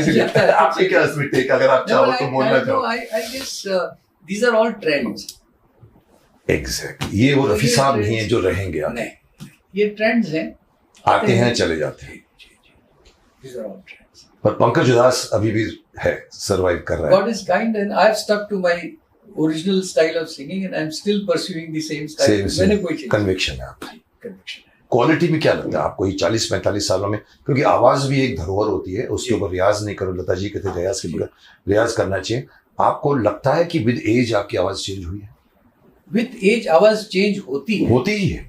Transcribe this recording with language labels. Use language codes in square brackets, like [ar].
[hi] इसलिए आपके क्या टेक, अगर आप चाहो तो बोलना चाहो. [en] I guess these are all trends. Exactly. [hi] ये वो रफी साहब नहीं है जो रहेंगे. नहीं, ये ट्रेंड्स हैं, आते हैं चले जाते हैं. [en] These are all trends. [hi] पर पंकज उधास अभी भी है, सरवाइव कर रहा है. [en] God is kind and I have stuck to my original style of singing and I am still pursuing the same style. [hi] मैंने कोई चीज कन्विक्शन है आपकी. Conviction है. क्वालिटी में क्या लगता है आपको ये 40-45 सालों में, क्योंकि आवाज भी एक धरोहर होती है, उसके ऊपर रियाज नहीं करो. लता जी कहते रियाज के बगैर रियाज करना चाहिए. आपको लगता है कि [en] with age [hi] आपकी आवाज चेंज हुई है? [en] With age [hi] आवाज चेंज होती ही है,